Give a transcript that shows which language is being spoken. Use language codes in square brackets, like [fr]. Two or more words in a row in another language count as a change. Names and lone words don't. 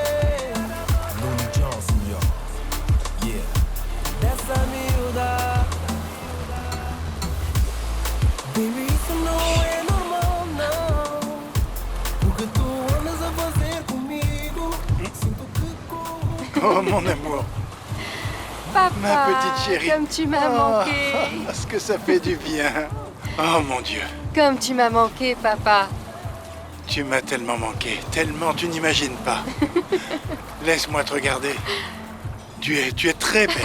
[en] Looney Johnson, yo. Yeah. [pt] Dessa miúda. Baby, isso não é normal, não. O que tu andas a fazer comigo? Sinto que corro. [fr] Oh mon amour, Papa, ma petite chérie. comme tu m'as manqué. Ah, ce que ça fait du bien. Oh mon Dieu, Comme tu m'as manqué, papa. tu m'as tellement manqué, tellement tu n'imagines pas. Laisse-moi te regarder. Tu es très belle.